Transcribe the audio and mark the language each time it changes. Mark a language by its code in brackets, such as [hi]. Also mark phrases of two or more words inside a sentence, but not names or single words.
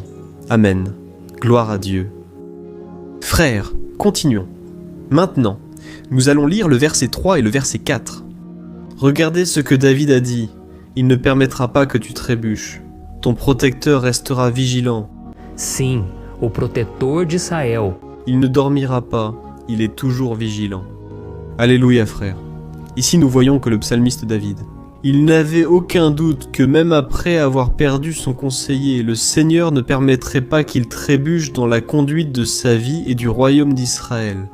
[fr] Amen. Gloire à Dieu. Frères, continuons. Maintenant, nous allons lire le verset 3 et le verset 4. Regardez ce que David a dit. Il ne permettra pas que tu trébuches. Ton protecteur restera vigilant. [pt] Sim, o protetor d'Israël. [fr] Il ne dormira pas, il est toujours vigilant. Alléluia, frère. Ici nous voyons que le psalmiste David, il n'avait aucun doute que même après avoir perdu son conseiller, le Seigneur ne permettrait pas qu'il trébuche dans la conduite de sa vie et du royaume d'Israël.